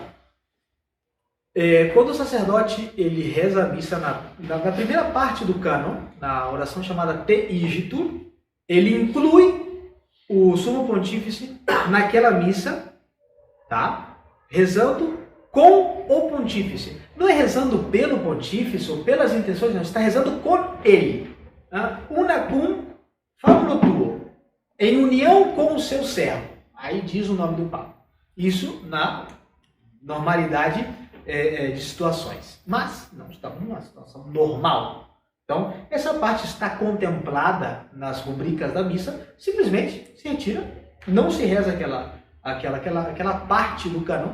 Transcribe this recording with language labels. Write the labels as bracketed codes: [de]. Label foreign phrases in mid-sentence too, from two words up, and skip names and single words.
[pt] Quando o sacerdote ele reza a missa na primeira parte do cânon, na oração chamada Te Igitur, ele inclui o sumo pontífice naquela missa, tá? Rezando com o pontífice. Não é rezando pelo pontífice ou pelas intenções, não, está rezando com ele. [la] Unacum famulo tuo, [pt] em união com o seu servo. Aí diz o nome do Papa. Isso na normalidade de situações. Mas não estamos numa situação normal. Então, essa parte está contemplada nas rubricas da missa, simplesmente se retira, não se reza aquela parte do cânon.